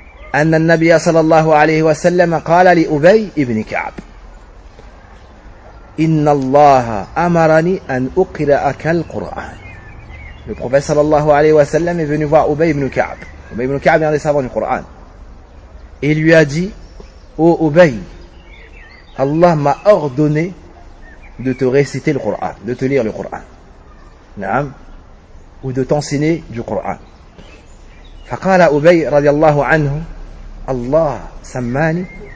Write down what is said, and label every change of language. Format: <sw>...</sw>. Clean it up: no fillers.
<ar>أن النبي صلى الله عليه وسلم قال لأبي ابن كعب إن الله أمرني أن أقرأك القرآن.</ar> <fr>Le prophète صلى الله عليه وسلم est venu voir Ubay ibn Ka'b. Ubay ibn Ka'b est un des savants du Coran. Il lui a dit, ô Ubay, Allah m'a ordonné de te réciter le Coran, de te lire le Coran. Naam. Ou de t'enseigner du Coran.</fr> <ar>فقال أبي رضي الله عنه الله سماني.</ar>